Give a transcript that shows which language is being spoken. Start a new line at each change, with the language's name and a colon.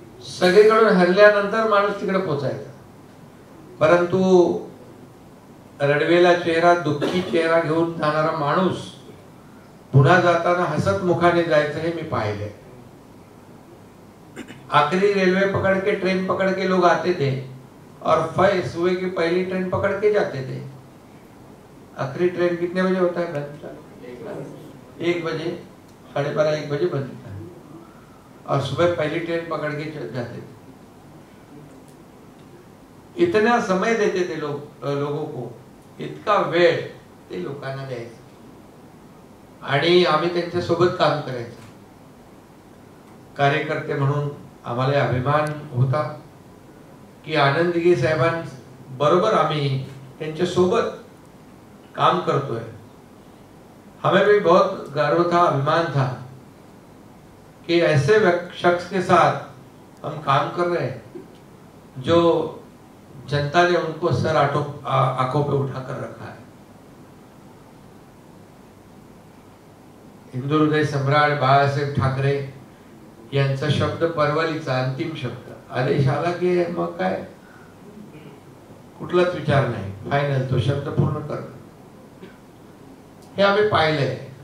Marathi: सगळीकडून हरल्यानंतर माणूस तिकडे पोचायचा. परंतु रडवेला चेहरा, दुःखी चेहरा घेऊन जाणारा माणूस पुन्हा जाताना हसत मुखाने जायचं हे मी पाहिले.
Hindi: आखिरी रेलवे पकड़ के, ट्रेन पकड़ के लोग आते थे और सुबह की पहली ट्रेन पकड़ के जाते थे. आखिरी ट्रेन कितने बजे होता है? 1 बजे, 12:30, 1 बजे बंद होता है और सुबह पहली ट्रेन पकड़ के जाते थे. इतना समय देते थे लोगों को,
Marathi: इतका वेळ ते लोकांना द्यायचं आणि आम्ही त्यांच्या सोबत काम करायचं. कार्यकर्ते म्हणून आम्हाला अभिमान होता की आनंद दिघे साहेबांबरोबर आम्ही त्यांच्या सोबत काम करतोय.
Hindi: हमें भी बहुत गर्व था, अभिमान था कि ऐसे शख्स के साथ हम काम कर रहे हैं जो जनता ने उनको सर आंखों पे उठाकर रखा है.
Marathi: हिंदू हृदय सम्राट बाळासाहेब ठाकरे यांचा शब्द, परवलीचा अंतिम शब्द, आदेश आला की मग काय कुठलाच विचार नाही, फायनल तो शब्द पूर्ण कर, हे आम्ही पाहिलंय.